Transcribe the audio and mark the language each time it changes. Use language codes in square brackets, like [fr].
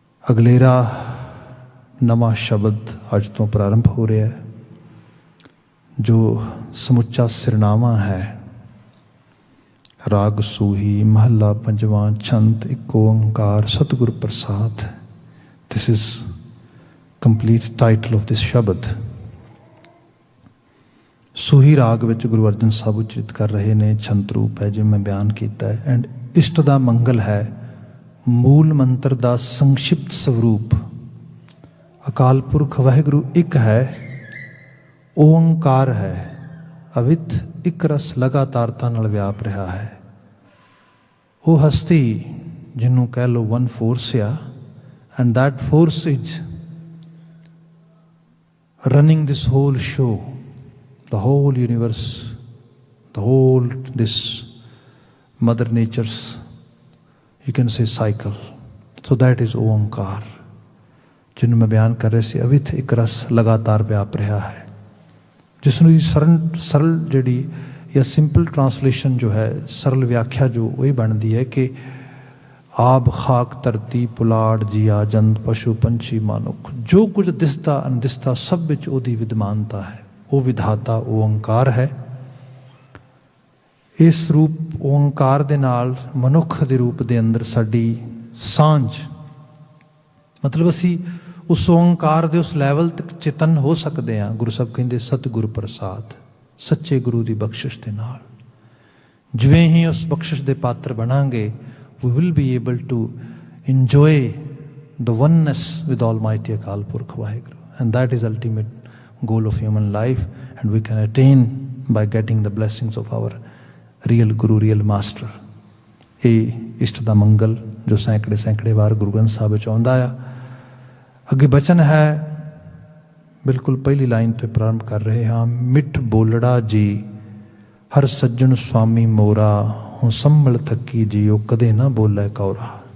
[pa] ਅਗਲੇਰਾ ਨਵਾਂ ਸ਼ਬਦ ਅੱਜ ਤੋਂ ਪ੍ਰਾਰੰਭ ਹੋ ਰਿਹਾ ਹੈ, ਜੋ ਸਮੁੱਚਾ ਸਿਰਨਾਵਾਂ ਹੈ। ਰਾਗ ਸੂਹੀ ਮਹੱਲਾ ਪੰਜਵਾਂ ਛੰਤ ਇਕ ਓੰਕਾਰ ਸਤਿਗੁਰ ਪ੍ਰਸਾਦ। [en] This is complete title of this shabad. [pa] ਸੂਹੀ ਰਾਗ ਵਿੱਚ ਗੁਰੂ ਅਰਜਨ ਸਾਹਿਬ ਉਚਰਿਤ ਕਰ ਰਹੇ ਨੇ। ਛੰਤ ਰੂਪ ਹੈ ਜਿਵੇਂ ਮੈਂ ਬਿਆਨ ਕੀਤਾ ਹੈ। ਐਂਡ ਇਸ਼ਟ ਦਾ ਮੰਗਲ ਹੈ। ਮੂਲ ਮੰਤਰ ਦਾ ਸੰਕਸ਼ਿਪਤ ਸਵਰੂਪ ਅਕਾਲ ਪੁਰਖ ਵਾਹਿਗੁਰੂ ਇੱਕ ਹੈ, ਓੰਕਾਰ ਹੈ। ਅਵਿਤ ਇੱਕ ਰਸ ਲਗਾਤਾਰਤਾ ਨਾਲ ਵਿਆਪ ਰਿਹਾ ਹੈ। ਉਹ ਹਸਤੀ ਜਿਹਨੂੰ ਕਹਿ ਲਓ ਵਨ ਫੋਰਸ ਆ, [en] and that force is running this whole show, the whole universe, the whole this mother nature's, you can say, cycle. So that is [pa] ओंकार, ਜਿਹਨੂੰ ਮੈਂ ਬਿਆਨ ਕਰ ਰਿਹਾ ਸੀ। ਅਵਿਥ ਇੱਕ ਰਸ ਲਗਾਤਾਰ ਵਿਆਪ ਰਿਹਾ ਹੈ, ਜਿਸ ਨੂੰ ਸਰਲ ਜਿਹੜੀ ਜਾਂ ਸਿੰਪਲ ਟਰਾਂਸਲੇਸ਼ਨ ਜੋ ਹੈ, ਸਰਲ ਵਿਆਖਿਆ ਜੋ ਉਹ ਹੀ ਬਣਦੀ ਹੈ ਕਿ ਆਬ ਖਾਕ ਧਰਤੀ ਪੁਲਾੜ ਜੀਆ ਜੰਤ ਪਸ਼ੂ ਪੰਛੀ ਮਾਨੁਖ, ਜੋ ਕੁਝ ਦਿਸਦਾ ਅਣਦਿਸਦਾ ਸਭ ਵਿੱਚ ਉਹਦੀ ਵਿਦਮਾਨਤਾ ਹੈ। ਉਹ ਵਿਧਾਤਾ ਓਂਕਾਰ ਹੈ। ਇਸ ਰੂਪ ਓਂਕਾਰ ਦੇ ਨਾਲ ਮਨੁੱਖ ਦੇ ਰੂਪ ਦੇ ਅੰਦਰ ਸਾਡੀ ਸਾਂਝ, ਮਤਲਬ ਅਸੀਂ ਉਸ ਓਂਕਾਰ ਦੇ ਉਸ ਲੈਵਲ ਤੱਕ ਚੇਤਨ ਹੋ ਸਕਦੇ ਹਾਂ। ਗੁਰੂ ਸਾਹਿਬ ਕਹਿੰਦੇ ਸਤਿਗੁਰ ਪ੍ਰਸਾਦ, ਸੱਚੇ ਗੁਰੂ ਦੀ ਬਖਸ਼ਿਸ਼ ਦੇ ਨਾਲ ਜਿਵੇਂ ਹੀ ਉਸ ਬਖਸ਼ਿਸ਼ ਦੇ ਪਾਤਰ ਬਣਾਂਗੇ, [en] we will be able to enjoy the oneness with Almighty Akal Purkh Vaheguru, and that is ultimate goal of human life, and we can attain by getting the blessings of our real Guru, real Master। [pa] ਇਹ ਇਸ਼ਟ ਦਾ ਮੰਗਲ ਜੋ ਸੈਂਕੜੇ ਵਾਰ ਗੁਰੂ ਗ੍ਰੰਥ ਸਾਹਿਬ ਵਿੱਚ ਆਉਂਦਾ ਆ। ਅੱਗੇ ਬਚਨ ਹੈ, ਬਿਲਕੁਲ ਪਹਿਲੀ ਲਾਈਨ ਤੋਂ ਪ੍ਰਾਰੰਭ ਕਰ ਰਹੇ ਹਾਂ। ਮਿੱਠ ਬੋਲੜਾ ਜੀ ਹਰ ਸੱਜਣ ਸੁਆਮੀ ਮੋਰਾ, ਹੁਣ ਸੰਭਲ ਥੱਕੀ ਜੀ ਉਹ ਕਦੇ ਨਾ ਬੋਲੇ ਕੌਰਾ।